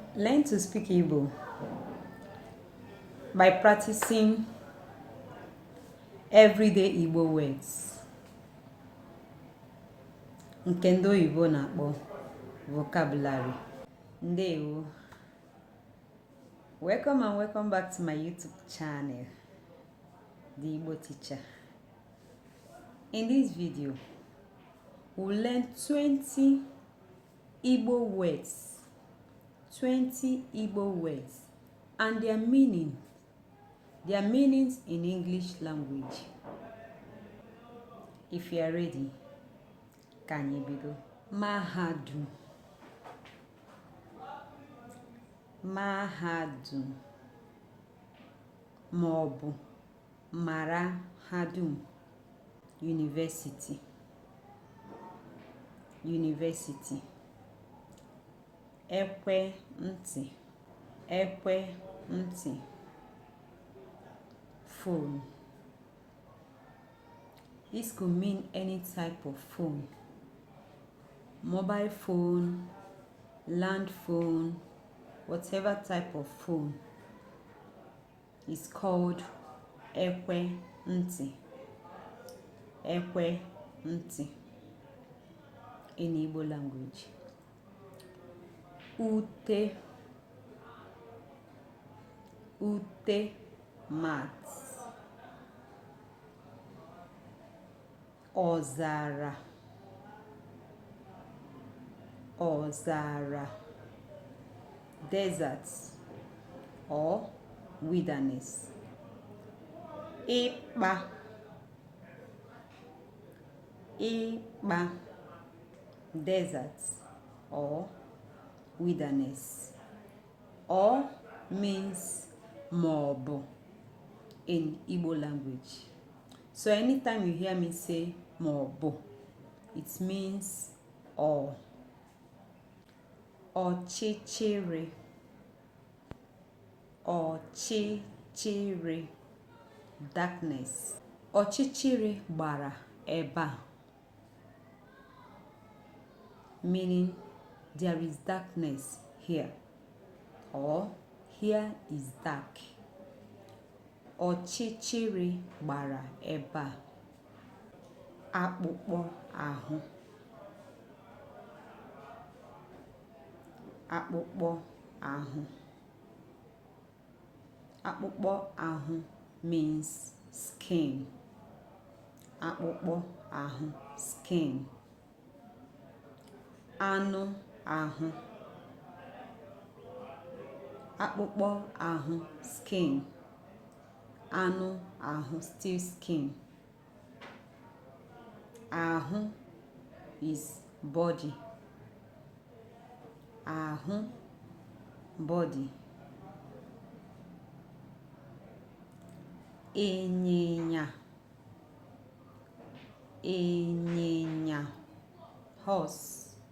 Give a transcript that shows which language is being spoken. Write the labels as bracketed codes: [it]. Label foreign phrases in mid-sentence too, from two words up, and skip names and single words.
[en] Learn to speak Igbo by practicing everyday Igbo words. [ig] Nke ndị oyibo na-akpọ vocabulary. Ndewo. [en] Welcome and welcome back to my YouTube channel, The Igbo Teacher. In this video, we'll learn 20 Igbo words. 20 Igbo words and their meanings in English language. If you are ready, can you begin? [ig] Mahadum. Mahadum. Maọbụ Marahadum. [en] University. University. [ig] Ekwe ntị. Ekwe ntị. [en] Phone. This could mean any type of phone. Mobile phone, land phone, whatever type of phone is called [ig] ekwe ntị. Ekwe ntị [en] in Igbo language. [ig] Ute. Ute mat. Ọzara. Ọzara. [en] Desert or wilderness. [ig] Ịkpa. Ịkpa. [en] Desert or wilderness. Or means maọbụ in Igbo language. So anytime you hear me say maọbụ, it means or. [ig] Ọchịchịrị. Ọchịchịrị. [en] Darkness. [ig] Ọchịchịrị gbara ebe a, [en] meaning there is darkness here, or here is dark. [ig] Ọchịchịrị gbara ebe a. Akpụkpọ ahụ. Akpụkpọ ahụ. Akpụkpọ ahụ [en] means skin. [ig] Akpụkpọ ahụ, skin. Anụ ahụ. Akpụkpọ ahụ, skin. Anụ ahụ, [en] still skin. Ahụ is body. [ig] Ahụ, body. Ịnyịnya. Ịnyịnya, horse.